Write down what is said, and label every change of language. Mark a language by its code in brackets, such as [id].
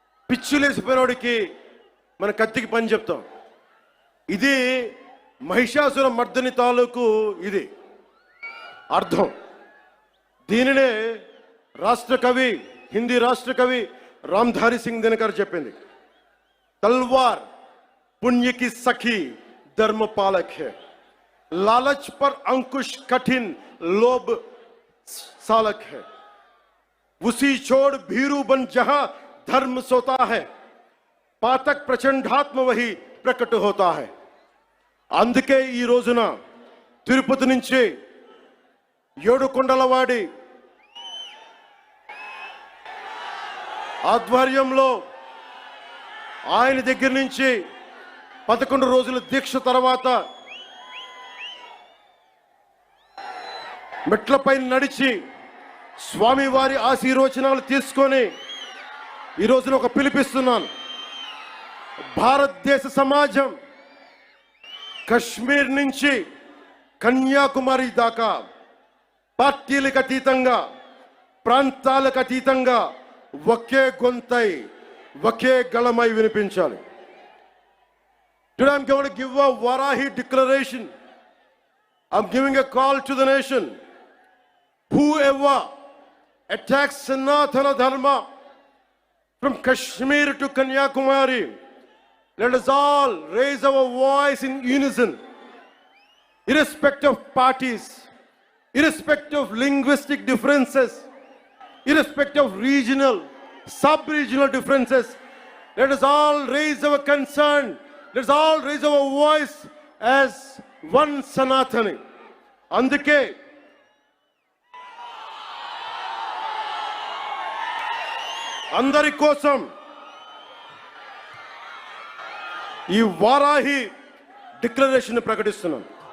[te] పిచ్చులేసిపోయినోడికి మన కత్తికి పని చెప్తాం. ఇది మహిషాసుర మర్దని తాలూకు ఇది అర్థం. దీనినే రాష్ట్ర కవి, హిందీ రాష్ట్ర కవి రామ్ధారి సింగ్ దినకర్ చెప్పింది. [hi] తల్వార్ पुण्य की सखी धर्म पालक है, लालच पर अंकुश कठिन लोभ सालक है, उसी छोड़ भीरू बन जहां धर्म सोता है, पातक प्रचंडात्म वही प्रकट होता है. [te] అందుకే ఈ రోజున తిరుపతి నుంచి ఏడుకొండలవాడి ఆధ్వర్యంలో ఆయన దగ్గర నుంచి 11 రోజుల దీక్ష తర్వాత మెట్లపై నడిచి స్వామివారి ఆశీర్వచనాలు తీసుకొని ఈ రోజున ఒక పిలిపిస్తున్నాను. భారతదేశ సమాజం కశ్మీర్ నుంచి కన్యాకుమారి దాకా పార్టీలకు అతీతంగా, ప్రాంతాలకు అతీతంగా ఒకే గొంతై, ఒకే గళమై వినిపించాలి. [en] Today I'm going to give a Varahi declaration. I'm giving a call to the nation. Whoever attacks Sanatana Dharma from Kashmir to Kanyakumari, let us all raise our voice in unison, irrespective of parties, irrespective of linguistic differences, irrespective of regional, sub-regional differences. Let us all raise our concern. Let us all raise our voice as one Sanatani. [te] అందుకే అందరి కోసం ఈ Varahi declaration ప్రకటిస్తున్నాను.